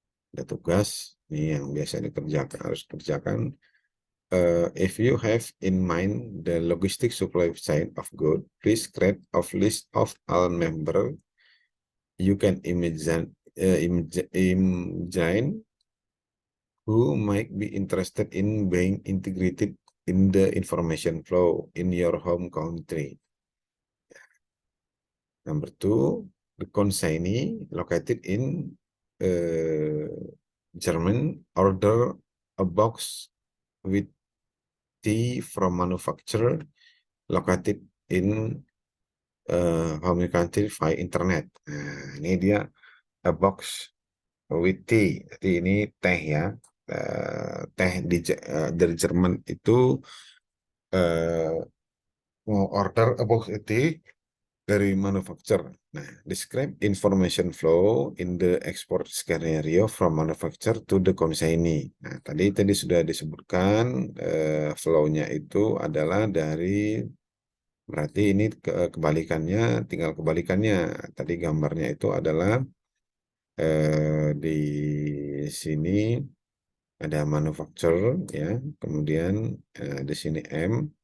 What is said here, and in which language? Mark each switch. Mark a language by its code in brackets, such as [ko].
[id] Ada tugas ini yang biasa dikerjakan, harus kerjakan. [en] If you have in mind the logistic supply chain of good, please create a list of all member you can imagine who might be interested in being integrated in the information flow in your home country. Number two, the consignee located in German order a box with tea from manufacturer located in home country via internet. [id] Nah, ini dia [en] a box with tea. [id] Jadi ini teh ya. Teh dari Jerman itu mau [en] order a box with tea [id] dari manufacturer. [en] Nah, describe information flow in the export scenario from manufacturer to the consignee. [id] Nah, tadi sudah disebutkan flow-nya itu adalah dari, berarti ini kebalikannya, tinggal kebalikannya. Tadi gambarnya itu adalah di sini ada manufacturer ya, kemudian di sini M.